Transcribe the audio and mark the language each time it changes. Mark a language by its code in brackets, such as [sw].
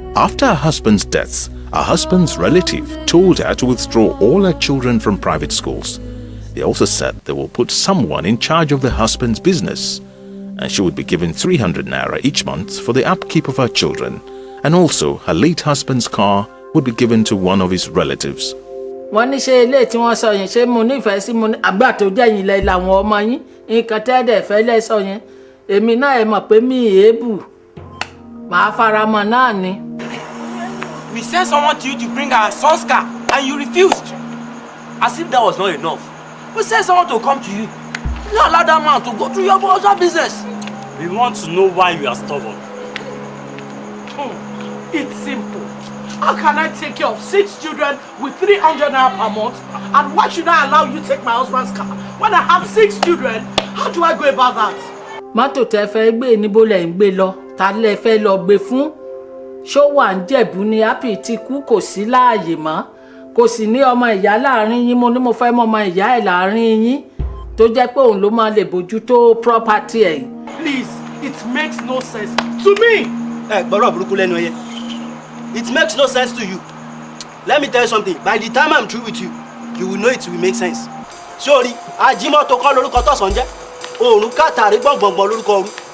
[en] After her husband's death, her husband's relative told her to withdraw all her children from private schools. They also said they will put someone in charge of the husband's business, and she would be given 300 naira each month for the upkeep of her children, and also her late husband's car would be given to one of his relatives. [yo] Wọ́n ní ṣe ilé tí wọ́n sọ yẹn ṣé mo nífẹ̀ẹ́ sí mo ní àgbà tó jẹ́ yín lẹ làwọn ọmọ yín nǹkan tẹ́ẹ̀dẹ̀ fẹ́ lẹ́sọ yẹn èmi náà ẹ mọ̀ pé mi èébù màá fara mọ́ náà ni. [en] We sent someone to you to bring our son's car and you refused. As if that was not enough. We sent someone to come to you. You allow that man to go through your brother's business. We want to know why you are stubborn. It's simple. How can I take care of 6 children with 300 naira per month? And why should I allow you to take my husband's car? When I have 6 children, how do I go about that? [yo] Mọ́tò tẹ́ fẹ́ gbé níbo lẹ ń gbé lọ ta lẹ fẹ́ lọ gbé fún ṣó wà ń Jẹ̀bú ni Happy ti kú kò sí láàyè mọ́ kò sì ní ọmọ ìyá láàrin yín mo ní mo fẹ́ mọ ọmọ ìyá ẹ̀ láàrin yín tó jẹ́ pé òun ló máa lè bójútó property ẹ̀. [en] Please, it makes no sense to me. [yo] Gbọ́dọ̀ burúkú lẹ́nu ẹyẹ. [en] It makes no sense to you. Let me tell you something. By the time I'm through with you, you will know it will make sense. [yo] Sorry, Ajimoto kan lórúkọ tọ̀sán jẹ́. Òòrùn kàtàrí gbọ̀ngbọ̀ngbọ̀n lórúkọ òru.